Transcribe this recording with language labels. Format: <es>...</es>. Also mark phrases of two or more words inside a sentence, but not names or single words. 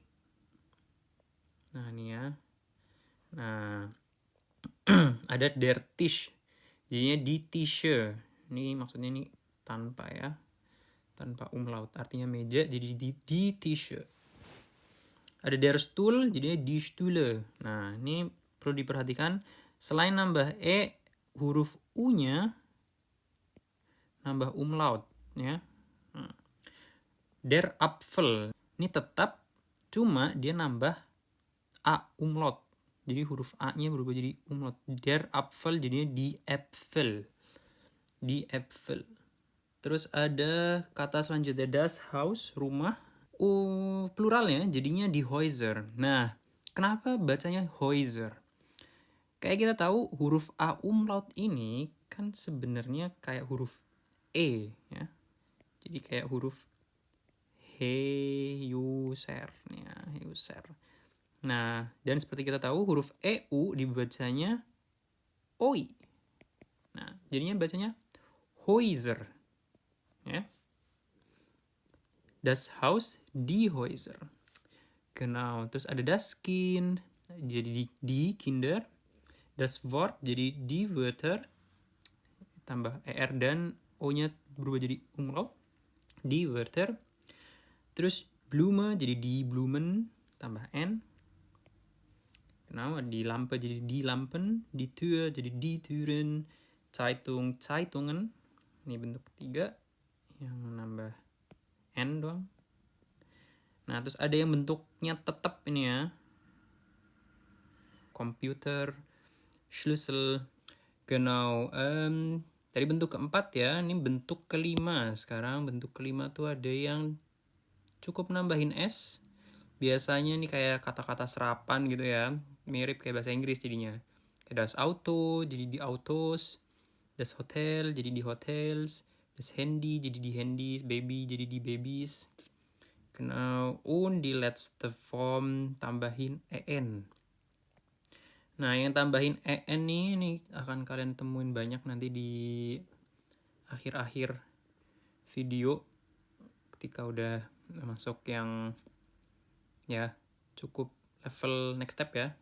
<id>Nah ini ya. Nah ada</id> <de>der Tisch,</de> <id>jadinya</id> <de>di Tische.</de> <id>Ini maksudnya ini tanpa ya, tanpa umlaut, artinya meja, jadi</id> <de>di Tische.</de> <id>Ada</id> <de>der Stuhl,</de> <id>jadinya</id> <de>die Stühle.</de> <id>Nah ini perlu diperhatikan, selain nambah e, huruf u nya nambah umlaut ya.</id> <de>Der Apfel</de> <id>ini tetap, cuma dia nambah a umlaut, jadi huruf a nya berubah jadi umlaut.</id> <de>Der Apfel</de> <id>jadinya</id> <de>di Äpfel, di Äpfel.</de> <id>Terus ada kata selanjutnya</id> <de>das Haus,</de> <id>rumah. Pluralnya jadinya</id> <de>di Häuser.</de> <id>Nah kenapa bacanya Häuser? Kayak kita tahu huruf a umlaut ini kan sebenarnya kayak huruf e ya, jadi kayak huruf Heuser ya, Heuser. Nah dan seperti kita tahu huruf eu dibacanya oi. Nah jadinya bacanya Häuser ya.</id> <de>Das Haus, die Häuser.</de> <id>Genau, terus ada</id> <de>das Kind,</de> <id>jadi</id> <de>die Kinder. Das Wort</de> <id>jadi</id> <de>die Wörter,</de> <id>tambah er dan o-nya berubah jadi umlaut,</id> <de>die Wörter.</de> <id>Terus Blume jadi</id> <de>die Blumen,</de> <id>tambah n. Genau,</id> <de>die Lampe</de> <id>jadi</id> <de>die Lampen, die Tür</de> <id>jadi</id> <de>die Türen, Zeitung, Zeitungen.</de> <id>Ini bentuk ketiga yang nambah n doang. Nah terus ada yang bentuknya tetap ini ya, komputer, Schlüssel. Genau. Tadi bentuk keempat ya, ini bentuk kelima. Sekarang bentuk kelima tuh ada yang cukup nambahin s. Biasanya nih kayak kata-kata serapan gitu ya, mirip kayak bahasa Inggris jadinya. Kayak</id> <de>das Auto</de> <id>jadi</id> <de>di Autos, das Hotel</de> <id>jadi</id> <de>di Hotels, das Handy</de> <id>jadi</id> <de>di Handys,</de> <id>baby jadi di babies.</id> <de>Genau, und die letzte Form</de> <id>tambahin en. Nah, yang tambahin en nih akan kalian temuin banyak nanti di akhir-akhir video ketika udah masuk yang ya cukup level</id> <en>next step</en> <id>ya.</id>